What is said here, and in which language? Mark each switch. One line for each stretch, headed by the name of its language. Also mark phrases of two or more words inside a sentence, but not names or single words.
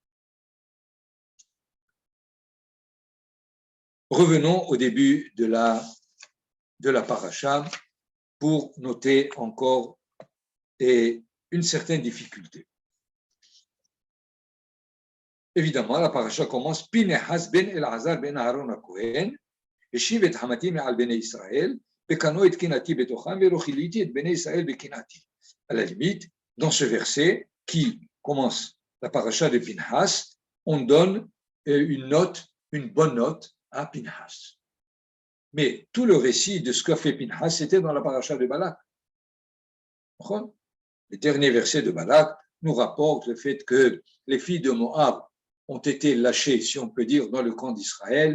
French: Revenons au début de la paracha pour noter encore une certaine difficulté. Évidemment, la paracha commence Pinehas ben Elazar ben Aaron HaKohen,
Hebrew: השיב את חמתי מעל בני ישראל, וקנו את קנאתי בתוכם, והאכילתי את בני ישראל בקנאתי.
French: À la limite, dans ce verset qui commence la paracha de Pinhas, on donne une bonne note à Pinhas. Mais tout le récit de ce qu'a fait Pinhas, c'était dans la paracha de Balak. Le dernier verset de Balak nous rapporte le fait que les filles de Moab ont été lâchées, si on peut dire, dans le camp d'Israël.